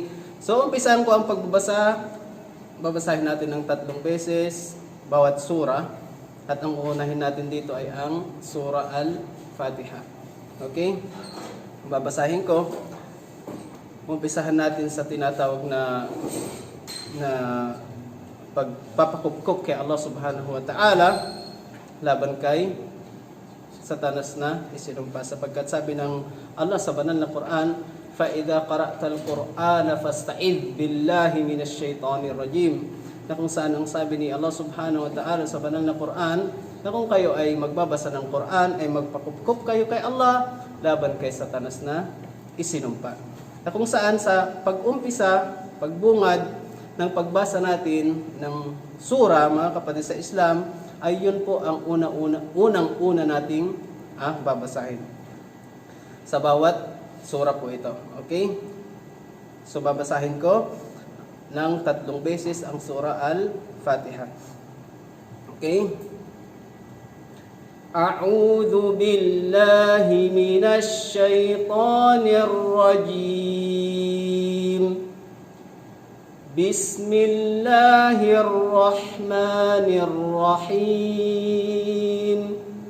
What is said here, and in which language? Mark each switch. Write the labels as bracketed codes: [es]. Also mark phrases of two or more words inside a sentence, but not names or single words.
[tl] So, umpisahan ko ang pagbabasa. Babasahin natin ng 3 beses bawat sura, at ang uunahin natin dito ay ang Surah Al-Fatiha. Okay? Babasahin ko. Umpisahan natin sa tinatawag na pagpapakupkop kay Allah [ar] سبحانه وتعالى [tl] laban kay Satanas na isinumpa, sapagkat sabi ng Allah sa banal na Quran, [ar] فَإِذَا قَرَأْتَ الْقُرْآنَ فَاسْتَعِذْ بِاللَّهِ مِنَ الشَّيْطَانِ الرَّجِيمِ. [tl] Na kung saan ang sabi ni Allah [ar] سبحانه وتعالى [tl] sa banal na Quran, na kung kayo ay magbabasa ng Quran, ay magpakupkup kayo kay Allah laban kay Satanas na isinumpa. Na kung saan sa pag-umpisa, pagbungad ng pagbasa natin ng sura, mga kapatid sa Islam, ay yun po ang unang-una nating babasahin sa bawat sura po ito. Okay? So, babasahin ko ng 3 beses ang Surah Al-Fatiha. Okay? [ar] أعوذ بالله من الشيطان الرجيم. Bismillahirrahmanirrahim.